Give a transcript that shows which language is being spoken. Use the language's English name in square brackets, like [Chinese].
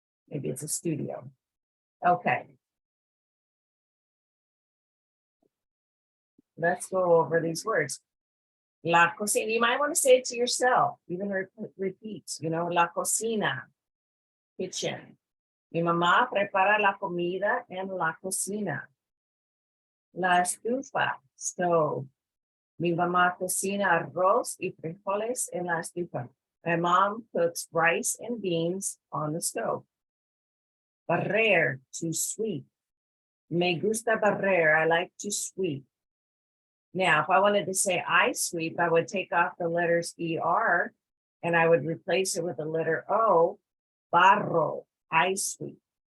[English] Maybe it's a studio. Okay. Let's go over these words. La cocina, you might want to say it to yourself, even repeat, you know, la cocina, kitchen. [Spanish] Mi mamá prepara la comida en la cocina. La estufa, stove. Mi mamá cocina arroz y frijoles en la estufa. [English] My mom cooks rice and beans on the stove. Barrer, to sweep. [Spanish] Me gusta barrer, [English] I like to sweep. Now, if I wanted to say I sweep, I would take off the letters ER and I would replace it with the letter O, barro, I sweep.